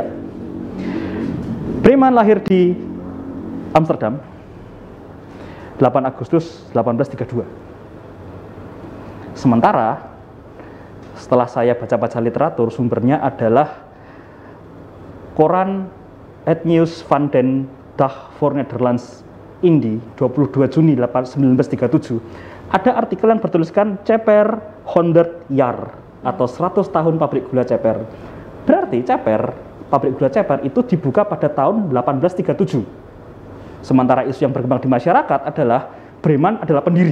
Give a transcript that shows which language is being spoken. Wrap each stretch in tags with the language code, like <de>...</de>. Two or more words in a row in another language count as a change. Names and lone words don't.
<id>Breiman lahir di Amsterdam 8 Agustus 1832. Sementara setelah saya baca-baca literatur, sumbernya adalah koran Het Nieuws van den Dag voor Nederlands Indie 22 Juni 1937. Ada artikel yang bertuliskan Ceper 100 jaar atau 100 tahun pabrik gula Ceper. Berarti pabrik gula Ceper itu dibuka pada tahun 1837. Sementara isu yang berkembang di masyarakat adalah Breiman adalah pendiri.</id>